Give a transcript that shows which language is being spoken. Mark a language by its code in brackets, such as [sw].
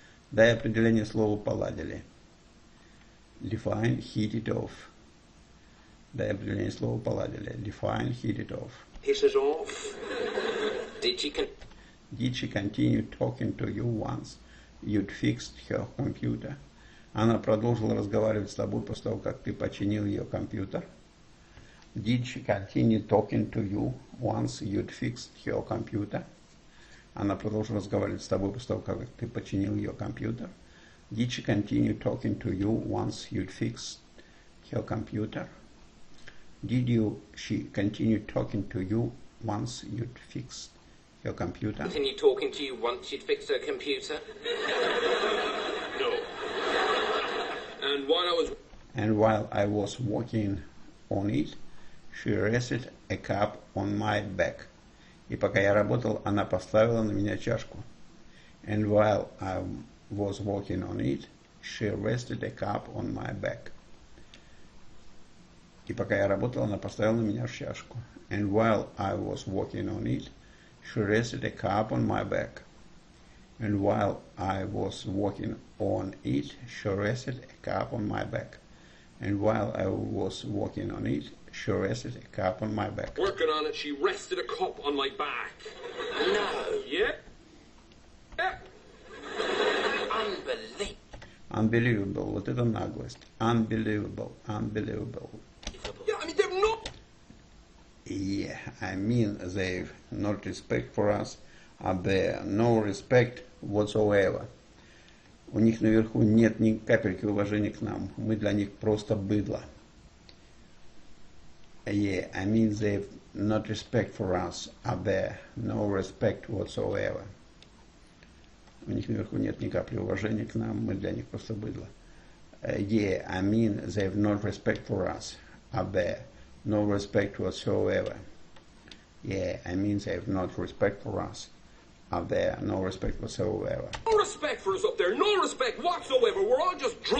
[ru] Дай определение слова поладили. [en] Define hit it off. [ru] Дай определение слова поладили. [en] Define hit it off. Hit it off. Did she continue talking to you once you'd fixed her computer? [ru] Она продолжила разговаривать с тобой после того, как ты починил ее компьютер. [en] Did she continue talking to you once you'd fixed her computer? [ru] Она продолжила разговаривать с тобой после того, как ты починил ее компьютер. [en] Did she continue talking to you once you'd fixed her computer? She continue talking to you once you'd fixed her computer? Continue talking to you once you'd fixed her computer? No. And while I was working on it, she rested a cup on my back. [ru] И пока я работал, она поставила на меня чашку. [en] And while I was working on it, she rested a cup on my back. [ru] И пока я работал, она поставила на меня чашку. [en] And while I was working on it, she rested a cup on my back. And while I was working on it, she rested a cup on my back. And while I was working on it, she rested a cup on my back. Working on it, she rested a cup on my back. No. Yeah? Yeah. Unbelievable. Unbelievable. [ru] Вот это наглость. [en] Unbelievable. Unbelievable. Yeah, I mean, they're not. Yeah, I mean, they've not respect for us. Are there no respect whatsoever? [ru] У них наверху нет ни капельки уважения к нам. Мы для них просто быдло. [en] Yeah, I mean they've not respect for us. Are there no respect whatsoever? [ru] У них наверху нет ни капли уважения к нам. Мы для них просто быдло. [en] Yeah, I mean they've not respect for us. Are there no respect whatsoever? Yeah, I mean they've not respect for us. Are there no respect whatsoever? No respect for us up there. No respect whatsoever. We're all just